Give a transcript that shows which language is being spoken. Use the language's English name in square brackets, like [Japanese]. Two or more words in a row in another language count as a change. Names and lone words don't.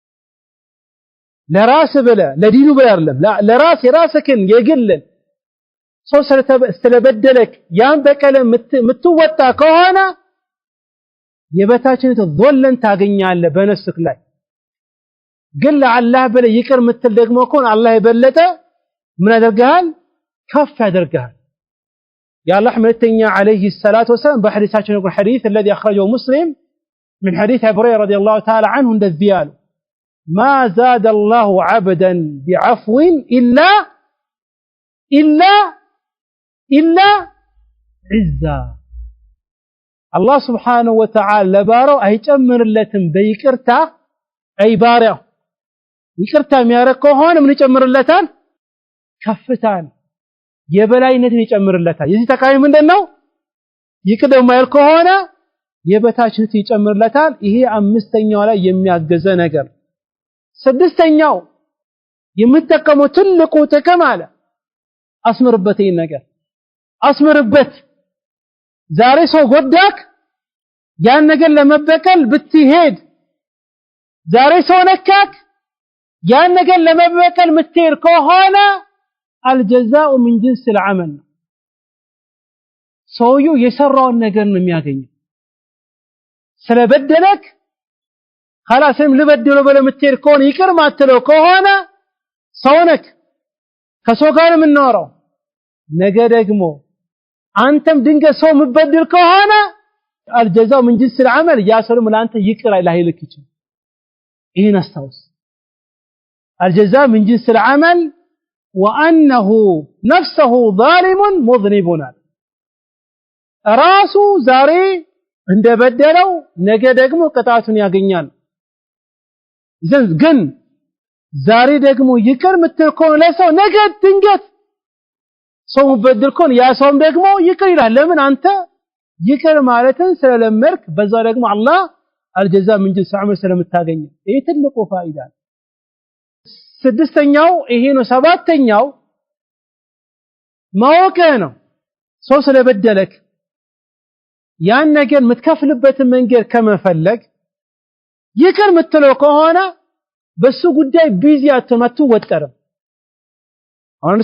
[Amharic] ለራስ ብለ ለዲኑ ብለ አይደለም ለራስ የራስህን የግልን ሰው ስለበደለክ ያን በቀል የምትወጣ ከሆነ የበታችነት ዞለን ታገኛለህ በነፍስክ ላይ ግን ለአላህ ብለህ ይቅር ምትል ደግሞ ከሆነ አላህ የበለጠ ምን ያደርጋል ከፍ ያደርጋል የአላህ መልእክተኛ [Arabic] عليه الصلاه والسلام [Amharic] በሐዲሳቸው ነው ሐዲስ [Arabic] الذي اخرجه مسلم من حديث ابي هريره رضي الله تعالى عنه [Amharic] እንደዚህ ያሉ [Arabic] ما زاد الله عبدا بعفو إلا عزا الله سبحانه وتعالى [Amharic] لبارو አይጨምርለትም በይቅርታ አይ ባሪያው ይቅርታ የሚያረግ ከሆነ ምን ይጨምርለታል ከፍታን የበላይነትን ይጨምርለታል የዚህ ተቃዋሚ ምንድነው ይቅር የማይል ከሆነ የበታችነት ይጨምርለታል ይሄ አምስተኛው ላይ የሚያገዘ ነገር ስድስተኛው የምትጠቀመው ትልቁ ጥቅም አለ አስምርበት ይሄን ነገር አስምርበት ዛሬ ሰው ጎዳክ ያን ነገር ለመበቀል ብትሄድ ዛሬ ሰው ነካክ ያን ነገር ለመበቀል ምትሄድ ከሆነ [Arabic] الجزاء من جنس العمل [Amharic] ሰውየው የሰራውን ነገር ነው የሚያገኘው ስለበደለክ خلاصም ልበድለው በለምትሄድ ከሆነ ይቅር ማትለው ከሆነ ሰውነክ ከሰው ጋር የምናወራው ነገ ደግሞ አንተም ድንገት ሰው ምበድል ከሆነ [Arabic] الجزاء من جنس العمل [Amharic] ያሰለም ለአንተ ይቅር አይልክ ይችላል ይሄን አስታውስ [Arabic] الجزاء من جنس العمل وانه نفسه ظالم مذنب [Amharic] ራሱ ዛሬ እንደበደለው ነገ ደግሞ ቅጣቱን ያገኛል ግን ዛሬ ደግሞ ይቅር ምትል ከሆነ ለሰው ነገ ድንገት ሰው በድል ከሆነ ያ ሰውም ደግሞ ይቅር ይላል ለምን አንተ ይቅር ማለትን ስለለመርክ በዛ ደግሞ አላህ [Arabic] الجزاء من جنس العمل [Amharic] ስለምታገኝ ይሄ ትልቁ ፋይዳ ስድስተኛው ይሄ ነው ሰባተኛው ማወቅ ነው ሰው ስለበደለክ ያን ነገር ምትከፍልበት መንገድ ከመፈለግ ይቅር ምትለው ከሆነ በሱ ጉዳይ ቢዚ አትወጠርም አሁን